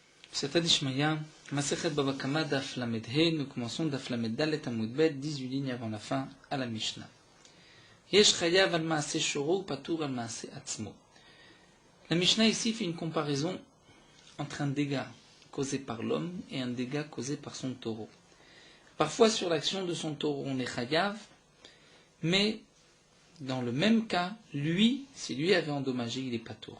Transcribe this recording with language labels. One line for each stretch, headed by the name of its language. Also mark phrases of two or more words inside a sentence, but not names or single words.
Aramaic: סייעתא דשמיא,
Hebrew: מסכת בבא קמא דף למ"ד ה"א,
French: nous commençons
Hebrew: דף למ"ד דל"ת עמוד בי"ת,
French: 18 lignes avant la fin, à la Mishnah.
Hebrew: יש חייב על מעשה שורו, פטור על מעשה עצמו.
French: La Mishnah ici fait une comparaison entre un dégât causé par l'homme et un dégât causé par son taureau. Parfois sur l'action de son taureau on est Chayav, mais dans le même cas, lui, si lui avait endommagé, il est Patour.